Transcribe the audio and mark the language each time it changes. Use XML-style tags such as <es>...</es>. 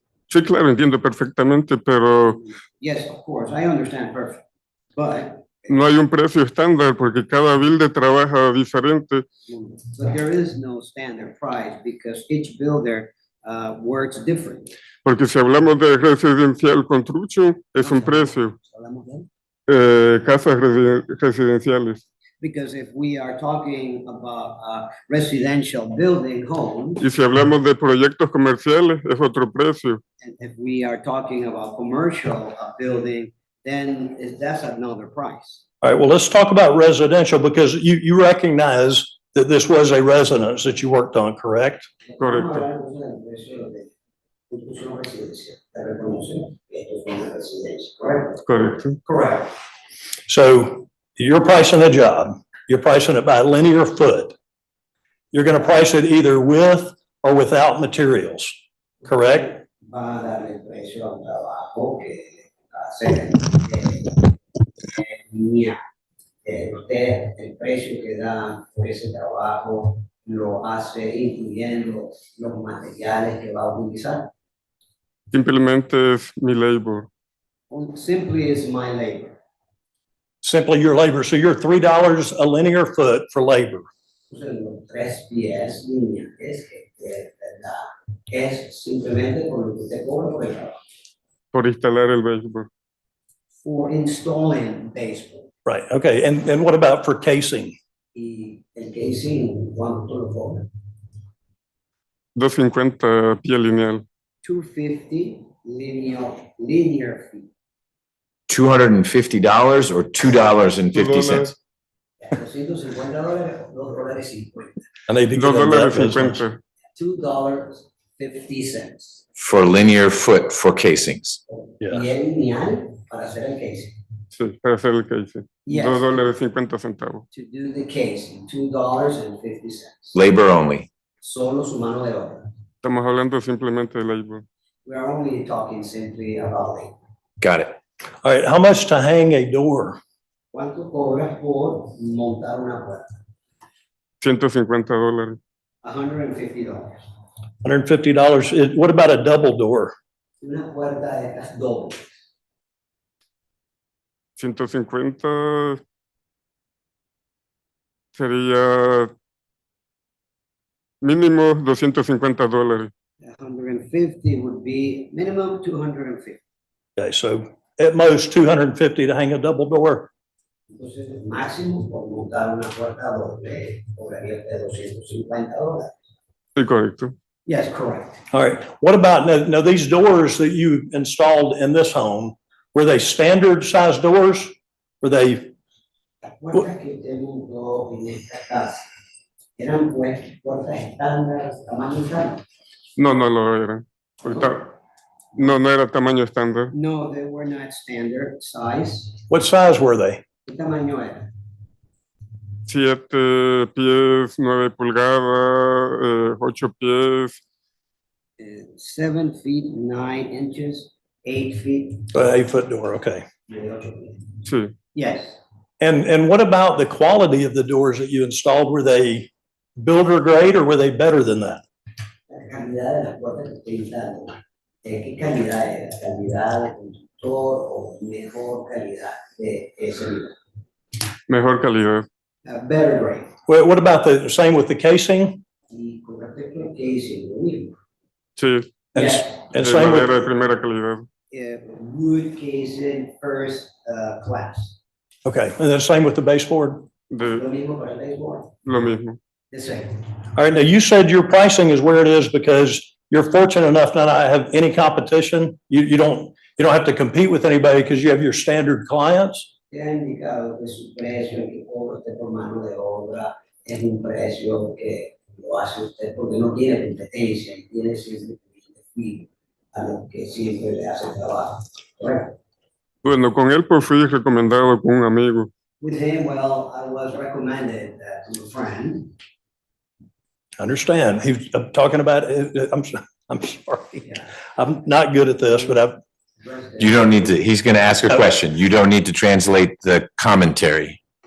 <es>Sí, claro, entiendo perfectamente, pero</es> <en>Yes, of course, I understand perfect, but</en> <es>no hay un precio estándar porque cada builder trabaja diferente.</es> <en>there is no standard price because each builder works different.</en> <es>Porque si hablamos de residencial construction, es un precio. ¿Hablamos de él? Casas residenciales.</es> <en>Because if we are talking about residential building homes,</en> <es>Y si hablamos de proyectos comerciales, es otro precio.</es> <en>and if we are talking about commercial building, then that's another price. All right, well, let's talk about residential because you recognize that this was a residence that you worked on, correct?</en> <es>Correcto. Vamos a hablar entonces del precio de construcción residencial. Te reconocen que esto es una residencia, ¿correcto? Correcto.</es> <en>Correct. So you're pricing a job, you're pricing it by linear foot. You're going to price it either with or without materials, correct?</en> <es>Va a darle el precio a un trabajo que hace línea. Usted, el precio que da por ese trabajo lo hace incluyendo los materiales que va a utilizar. Simplemente es mi labor.</es> <en>Simply is my labor. Simply your labor. So you're $3 a linear foot for labor.</en> <es>Entonces, los 3 pies lineales que da es simplemente por lo que usted cobra por el trabajo. Por instalar el béisbol.</es> <en>For installing baseball. Right, okay. And what about for casing?</en> <es>Y el casing, ¿cuánto lo cobra? 250 pie lineal.</es> <en>250 linear feet. $250 or $2.50? $250, $2.50. I need to get into that business. $2.50. $2.50. For linear foot for casings. Yeah.</en> <es>Y el lineal para hacer el casing. Sí, para hacer el casing.</es> <en>Yes. $2.50. To do the casing, $2.50. Labor only.</en> <es>Solo su mano de obra. Estamos hablando simplemente de labor.</es> <en>We are only talking simply about labor. Got it. All right, how much to hang a door?</en> <es>¿Cuánto cobras por montar una puerta?</es> <en>$150. $150. $150. What about a double door?</en> <es>Una puerta de estas dobles. 150 sería mínimo $250.</es> <en>150 would be minimum 250. Okay, so at most 250 to hang a double door.</en> <es>Entonces, el máximo por montar una puerta doble cobraría $250. Sí, correcto.</es> <en>Yes, correct. All right, what about now these doors that you installed in this home, were they standard size doors? Were they,</en> <es>Las puertas que usted montó en esta casa eran pues puertas estándar, tamaño estándar. No, no lo era. Ahorita, no, no era tamaño estándar.</es> <en>No, they were not standard size. what size were they?</en> <es>¿Qué tamaño era? 7 pies, 9 pulgadas, 8 pies.</es> <en>7 feet, 9 inches, 8 feet, 8-foot door, okay.</en> <es>y 8 pies. Sí.</es> <en>Yes. And what about the quality of the doors that you installed? Were they builder grade or were they better than that?</en> <es>La calidad de las puertas que estoy instalando. ¿Qué calidad era? ¿Calidad de constructor o mejor calidad de ese nivel? Mejor calidad.</es> <en>Better grade. What about the same with the casing?</en> <es>Y con respecto al casing, lo mismo. Sí,</es> <en>And, Yes. and same</en> <es>madera</es> <en>with,</en> <es>de primera calidad.</es> <en>Wood casing, first class. okay, and then same with the baseboard?</en> <es>De Lo mismo para el baseboard. lo mismo.</es> <en>The same. All right, now you said your pricing is where it is because you're fortunate enough not to have any competition. You don't have to compete with anybody because you have your standard clients.</en> <es>Te ha indicado que su precio que cobra usted por mano de obra es un precio que lo hace usted porque no tiene competencia y tiene siempre clientes fijos a los que siempre le hace trabajo. Correcto. Bueno, con él pues fui recomendado con un amigo.</es> <en>With him, well, I was recommended to a friend. Understand? I'm talking about, I'm sorry. Yeah. I'm not good at this, but You don't need to, he's going to ask a question. You don't need to translate the commentary.</en>